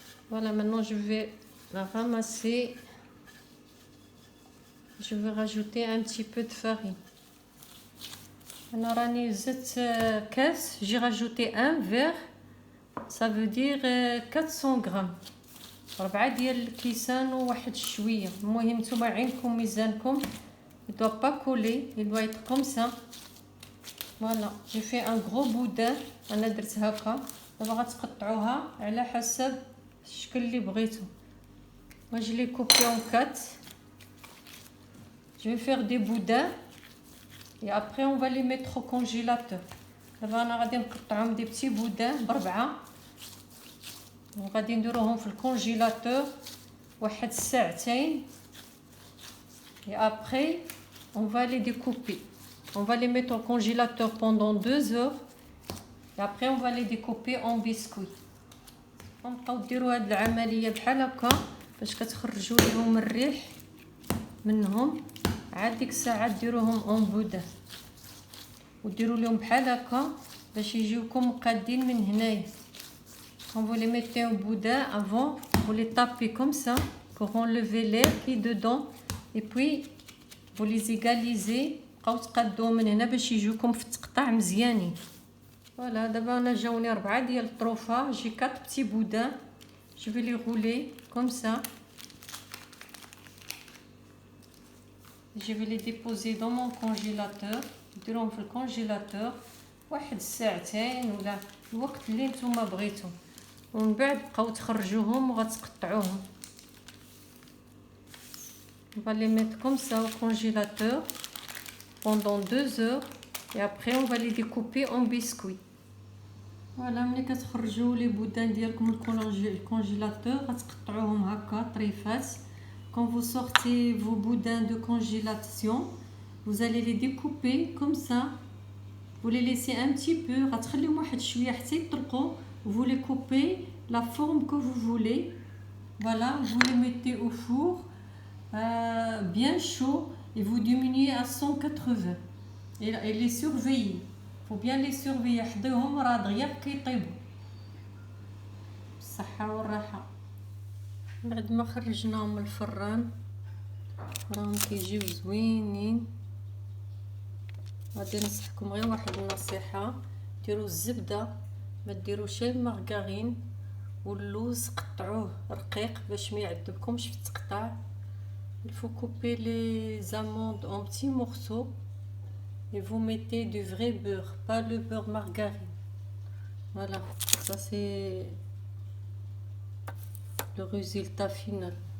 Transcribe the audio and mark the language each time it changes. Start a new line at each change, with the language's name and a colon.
French: Voilà, maintenant je vais la ramasser. Je vais rajouter un petit peu de farine.
Arabic: أنا راني زدت
French: j'ai rajouté un verre. Ça veut dire 400 grammes.
Arabic: 4 ديال الكيسان وواحد شويه. المهم نتوما عينكم ميزانكم.
French: il doit pas coller, il doit être comme ça. Voilà, j'ai fait un gros boudin.
Arabic: انا درت هكا. دابا غتقطعوها على حسب الشكل اللي بغيتو.
French: moi je les coupe en 4. je vais faire des boudins et après on va les mettre au congélateur.
Arabic: دابا انا غادي نقطعهم
French: دي بتي بودان
Arabic: بربعه وغادي نديروهم في الكونجيلاتور واحد الساعتين.
French: et après on va les découper. on va les mettre au congélateur pendant 2 heures et après on va les découper en biscuits.
Arabic: غنبقاو ديروا هاد العمليه بحال هكا باش كتخرجوا لهم الريح منهم. عاد ديك الساعه ديروهم
French: اون بودان
Arabic: وديروا لهم بحال هكا باش يجيوكم قادين من هنايا.
French: quand vous les mettez au boudin avant vous les tapez comme ça pour enlever l'air qui est dedans et puis vous les égalisez.
Arabic: بقاو تقادوهم من هنا باش يجيوكم في التقطاع مزيانين. فوالا دابا انا جاوني 4 ديال الطروفه.
French: جي 4 petits boudins. je vais les rouler comme ça. je vais les déposer dans mon congélateur.
Arabic: ديروهم في الكونجيلاتور واحد الساعتين ولا الوقت اللي نتوما بغيتو ومن بعد بقاو تخرجوهم وغتقطعوهم.
French: on va les mettre comme ça au congélateur pendant 2 heures et après on va les découper en biscuits.
Arabic: voilà ملي كتخرجوا لي بودان ديالكم من الكونجيلاتور غتقطعوهم هكا طريفات.
French: quand vous sortez vos boudins de congélation vous allez les découper comme ça. vous les laissez un petit peu
Arabic: غتخليهم واحد شويه حتى يطلقوا.
French: vous les coupez la forme que vous voulez. voilà, vous les mettez au four bien chaud et vous diminuez à 180 et les surveiller. faut bien les surveiller.
Arabic: حضيهم راه دغيا كيطيبوا بالصحه والراحه. بعد ما خرجناهم من الفران راهم كيجيو زوينين. غادي ننصحكم غير واحد النصيحه. ديروا الزبده ما ديروش المارغرين واللوز قطعوه رقيق باش ما يعذبكمش في التقطاع.
French: il faut couper les amandes en petits morceaux et vous mettez du vrai beurre, pas le beurre margarine. voilà, ça c'est le résultat final.